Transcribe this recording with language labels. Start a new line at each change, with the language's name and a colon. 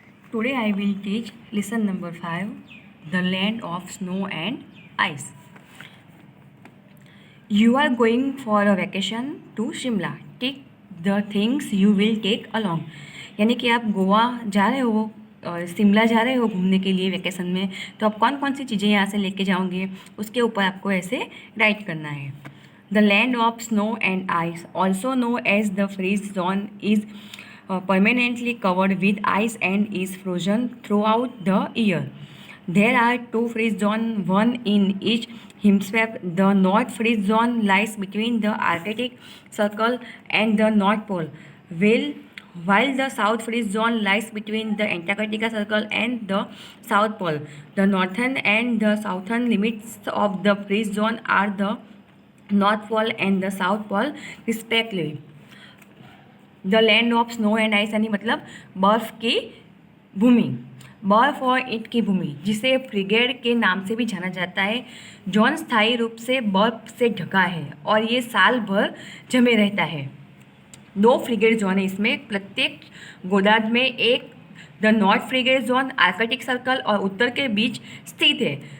English: Today I will teach lesson number 5, The Land of Snow and Ice. You are going for a vacation to Shimla. Take the things you will take along.
Hindi: यानी कि आप गोवा जा रहे हो, शिमला जा रहे हो घूमने के लिए वेकेशन में, तो आप कौन कौन सी चीज़ें यहाँ से लेके जाओगे उसके ऊपर आपको ऐसे राइट करना है.
English: The land of snow and ice, also known as the freeze zone, is permanently covered with ice and is frozen throughout the year. There are two freeze zones, one in each hemisphere. The North Freeze Zone lies between the Arctic Circle and the North Pole, while the South Freeze Zone lies between the Antarctica Circle and the South Pole. The northern and the southern limits of the freeze zone are the North Pole and the South Pole respectively.
Hindi: The land of snow and ice यानी मतलब बर्फ़ की भूमि, बर्फ़ और ईंट की भूमि, जिसे फ्रिगेड के नाम से भी जाना जाता है, जौन स्थायी रूप से बर्फ़ से ढका है और ये साल भर जमे रहता है. दो फ्रिगेड जोन है इसमें, प्रत्येक गोदार्ड में एक the north फ्रिगेड zone Arctic circle और उत्तर के बीच स्थित है.